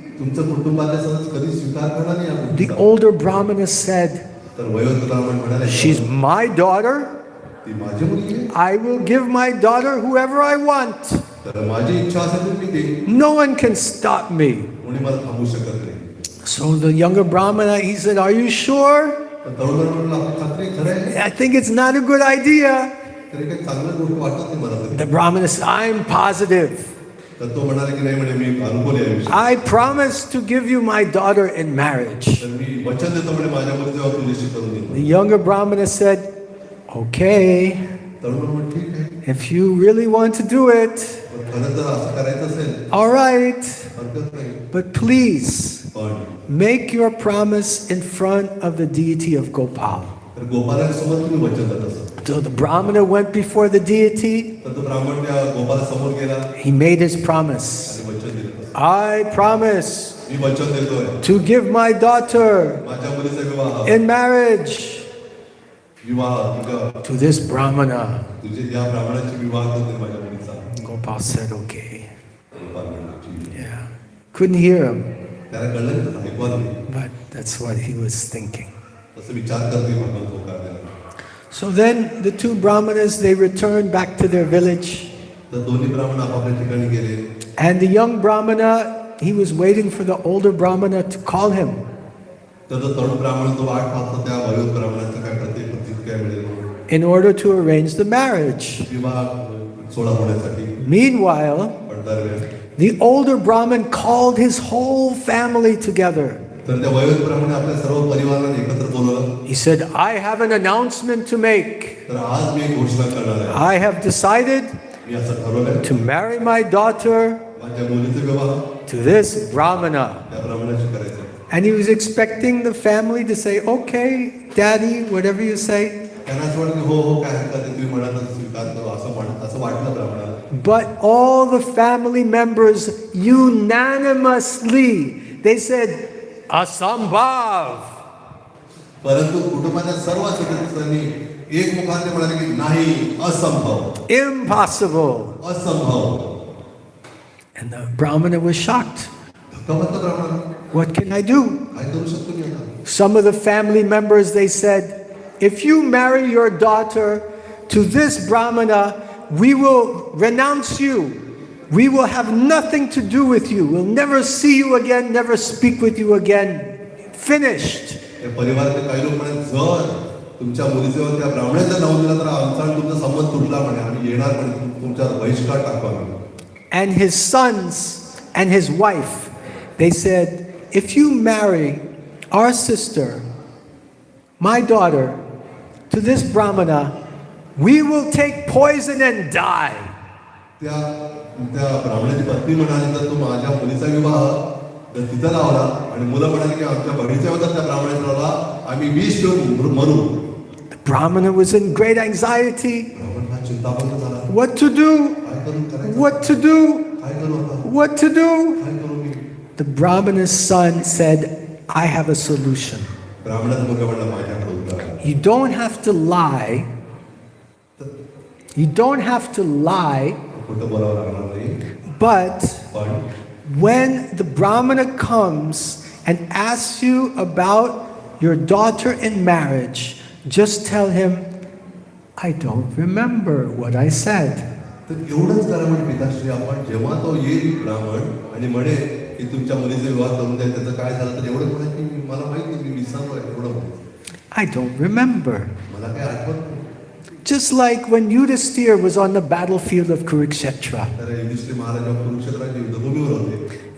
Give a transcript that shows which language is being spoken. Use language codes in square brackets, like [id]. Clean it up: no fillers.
[mr] तुमचं कुटुंबातल्या सदस्य कधी स्वीकार करणार नाही या [en] The [mr] गोष्टीचा. [en] older Brahmana said, [mr] तर वयोवृद्ध ब्राह्मण म्हणाले [en] she's my daughter. [mr] ती माझी मुलगी आहे [en] I will give my daughter whoever I want. [mr] तर माझी इच्छा असेल तर मी देईन [en] No one can stop me. [mr] कोणी मला थांबवू शकत नाही [en] So the younger Brahmana, he said, are you sure? [mr] तर तरुण ब्राह्मणाला आपली खात्री आहे, खरं आहे [en] I think it's not a good idea. [mr] तरी काही चांगलं गोष्ट वाटत नाही मला तरी [en] The Brahmana said, I'm positive. [mr] तर तो म्हणाला की नाही म्हणे मी अनुकूल आहे या विषयी. [en] I promise to give you my daughter in marriage. [mr] तर मी वचन देतो म्हणे माझ्या मुली जेव्हा तुझ्याशी करून [en] The [mr] देईन [en] younger Brahmana said, okay, [mr] तरुण ब्राह्मण ठीक आहे [en] if you really want to do it, [mr] पण खरं जर असं करायचं असेल [en] all right, [mr] हरकत नाही [en] but please [mr] पण [en] make your promise in front of the deity of Gopal. [mr] तर गोपालासमोर तुम्ही वचन देत असत [en] So the Brahmana went before the deity. [mr] तर तो ब्राह्मण त्या गोपालासमोर गेला [en] He made his promise. [mr] आणि वचन दिलं तसं. [en] I promise [mr] मी वचन देतोय [en] to give my daughter [mr] माझ्या मुलीचा विवाह [en] in marriage [mr] विवाह तुझ्या [en] to this Brahmana. [mr] तुझे या ब्राह्मणाची विवाह करते माझ्या मुलीचा [en] Gopal said, okay. [mr] गोपाल म्हणाला, "ठीक आहे." [en] Yeah. Couldn't hear him, [mr] त्याला कळलं की तसं ऐकू आलं नाही. [en] but that's what he was thinking. [mr] तसं विचार करते भगवान होकार द्यायला. [en] So then the two Brahmanas, they returned back to their village. [mr] तर दोन्ही ब्राह्मण आपापल्या ठिकाणी गेले [en] And the young Brahmana, he was waiting for the older Brahmana to call him. [mr] तर तो तरुण ब्राह्मण तो वाट पाहतो त्या वयोध ब्राह्मणाचं काय प्रत्येक प्रतिक्रिया मिळेल म्हणून. [en] In order to arrange the marriage. [mr] विवाह सोहळा होण्यासाठी [en] Meanwhile, [mr] पण दरम्यान [en] the older Brahmin called his whole family together. [mr] तर त्या वयोध ब्राह्मणे आपल्या सर्व परिवाराला एकत्र बोलवलं [en] He said, I have an announcement to make. [mr] तर आज मी एक घोषणा करणार आहे [en] I have decided [mr] मी असं ठरवलंय [en] to marry my daughter [mr] माझ्या मुलीचा विवाह [en] to this Brahmana. [mr] त्या ब्राह्मणाशी करायचा [en] And he was expecting the family to say, okay, daddy, whatever you say. [mr] त्यांना असं वाटलं की हो हो काय हरकत आहे तुम्ही म्हणाल तसं स्वीकार करू असं वाटलं ब्राह्मणाला [en] But all the family members unanimously, they said, Asambhav. [mr] परंतु कुटुंबाच्या सर्व सदस्यांनी एकमुखाने म्हणाले की नाही असंभव [en] Impossible. [mr] असंभव [en] And the Brahmana was shocked. [mr] धक्का बसला ब्राह्मणाला [en] What can I do? [mr] काय करू शकतो मी आता [en] Some of the family members, they said, if you marry your daughter to this Brahmana, we will renounce you. We will have nothing to do with you. We'll never see you again, never speak with you again. Finished. [mr] त्या परिवारातले काही लोक म्हणे जर तुमच्या मुलीचं त्या ब्राह्मणाचं नाव दिलं तर आमचा आणि तुमचा संबंध तुटला म्हणे आम्ही येणार म्हणे तुमच्यावर बहिष्कार टाकू आम्ही [en] And his sons and his wife, they said, if you marry our sister, my daughter, to this Brahmana, we will take poison and die. [mr] त्या त्या ब्राह्मणाची पत्नी म्हणाली तर तू माझ्या मुलीचा विवाह जर तिथं लावला आणि मुलं म्हणाली की आमच्या बहिणीच्या विरोधात त्या ब्राह्मणाचा लावला आम्ही विष पिऊन मरू [en] The Brahmana was in great anxiety. [mr] ब्राह्मण हा चिंतामग्न झाला [en] What to do? [mr] काय करू करायचं [en] What to do? [mr] काय करू आता [en] What to do? [mr] काय करू मी [en] The Brahmana's son said, I have a solution. [mr] ब्राह्मणाचा मुलगा म्हणला माझ्याकडे उत्तर आहे [en] You don't have to lie. You don't have to lie, [mr] खोटं बोलावं लागणार नाही [en] but [mr] पण [en] when the Brahmana comes and asks you about your daughter in marriage, just tell him, I don't remember what I said. [mr] तर एवढंच करा म्हणजे पिताश्री आपण जेव्हा तो येईल ब्राह्मण आणि म्हणे की तुमच्या मुलीचा विवाह करून द्या त्याचं काय झालं तर एवढं म्हणायचं की मला माहिती नाही, मी विसरलोय एवढं म्हणायचं [en] I don't remember. [mr] मला काय आठवत नाही [en] Just like when Yudhisthira was on the battlefield of Kurukshetra, [mr] तर युधिष्ठिर महाराज जेव्हा कुरुक्षेत्राच्या युद्धभूमीवर होते